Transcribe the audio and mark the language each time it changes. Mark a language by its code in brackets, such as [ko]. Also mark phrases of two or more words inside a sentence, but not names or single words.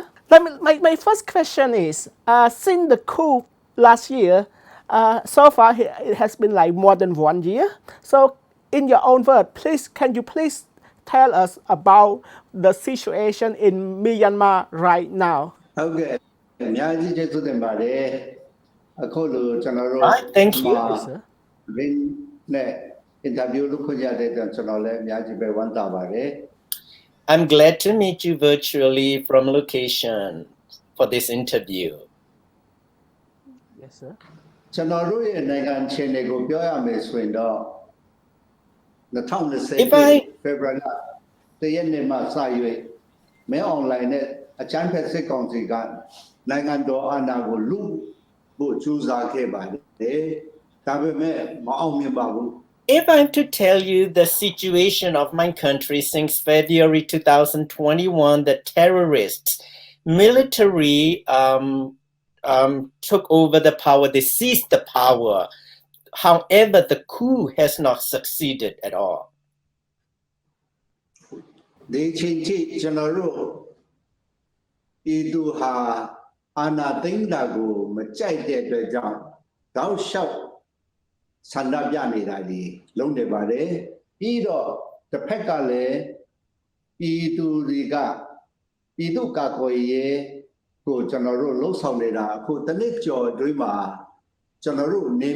[en] My first question is, since the coup last year, so far it has been like more than 1 year. So, in your own word, can you please tell us about the situation in Myanmar right now? [my] Okay. အများကြီးကျေးဇူးတင်ပါတယ်အခုလိုကျွန်တော်တို့ [en] Right, thank you. Yes, sir. [my] ရင်းနဲ့အင်တာဗျူးလုပ်ခွင့်ရတဲ့အတွက်ကျွန်တော်လည်းအများကြီးပဲဝမ်းသာပါတယ် [en] I'm glad to meet you virtually from location for this interview. Yes, sir. [my] ကျွန်တော်တို့ရဲ့နိုင်ငံအခြေအနေကိုပြောရမယ်ဆိုရင်တော့ 2020 [en] If I [my] ဖေဖော်ဝါရီလ1ရက်နေ့မှစ၍မဲအွန်လိုင်းနဲ့အကြမ်းဖက်စစ်ကောင်စီကနိုင်ငံတော်အာဏာကိုလူဖို့ကြိုးစားခဲ့ပါတယ်ဒါပေမဲ့မအောင်မြင်ပါဘူး [en] If I'm to tell you the situation of my country since February 2021, the terrorists, military took over the power, they seized the power. However, the coup has not succeeded at all. [my] ဒီချင်းချီကျွန်တော်တို့ဤသူဟာအာဏာသိမ်းတာကိုမကြိုက်တဲ့အတွက်ကြောင့်တောက်လျှောက်ဆန္ဒပြနေတာဒီလုံးနေပါတယ်ပြီးတော့တစ်ဖက်ကလည်းဤသူတွေကဤသူကာကွယ်ရေးကိုကျွန်တော်တို့လှုပ်ဆောင်နေတာအခုတစ်နှစ်ကျော်အတွင်းမှာကျွန်တော်တို့နေ